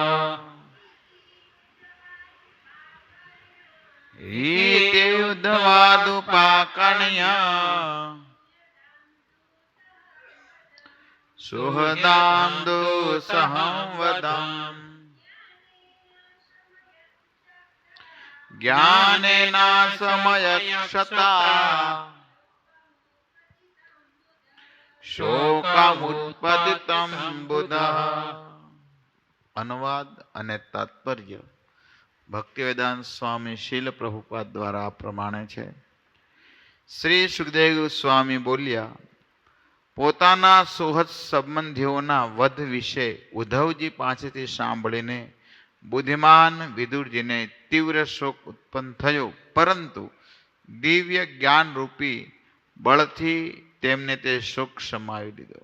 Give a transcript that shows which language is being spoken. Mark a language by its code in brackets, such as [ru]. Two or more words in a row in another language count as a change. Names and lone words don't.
[sa] इति उद्धवादुपाकर्ण्य सुहदां दोषहं वदाम् ज्ञानेन समयक्षता शोकमुत्पतितं बुधः। [gu] अनुवाद અને તાત્પર્ય ભક્તિવેદાંત સ્વામી શીલ પ્રભુપાદ દ્વારા આ પ્રમાણે છે. શ્રી સુખદેવ સ્વામી બોલ્યા, પોતાના સુહૃદ સંબંધીઓના વધ વિશે ઉદ્ધવજી પાસેથી સાંભળીને બુદ્ધિમાન વિદુરજીને તીવ્ર શોક ઉત્પન્ન થયો, પરંતુ દિવ્ય જ્ઞાન રૂપી બળથી તેમને તે શોક સમાવી દીધો.